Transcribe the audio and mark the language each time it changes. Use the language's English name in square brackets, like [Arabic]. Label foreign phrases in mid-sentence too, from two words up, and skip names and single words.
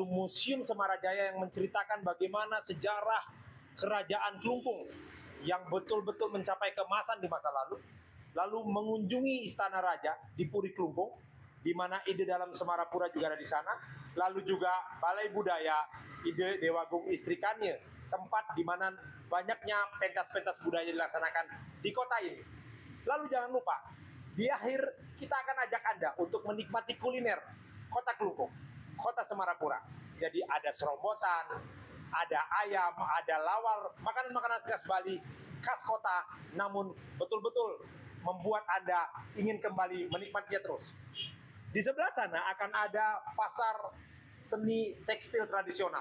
[Indonesian] Museum Semarajaya yang menceritakan bagaimana sejarah Kerajaan Kelungkung yang betul-betul mencapai keemasan di masa lalu mengunjungi Istana Raja di Puri Kelungkung, di mana ide dalam Semarapura juga ada di sana, lalu juga Balai Budaya, ide Dewa Gung Istrikanya, tempat di mana banyaknya pentas-pentas budaya dilaksanakan di kota ini. Lalu jangan lupa, di akhir kita akan ajak Anda untuk menikmati kuliner kota Kelungkung, kota Semarapura. Jadi ada serombotan, ada ayam, ada lawar, makanan-makanan khas Bali, khas kota, namun betul-betul membuat Anda ingin kembali menikmatinya terus. Di sebelah sana akan ada pasar seni tekstil tradisional.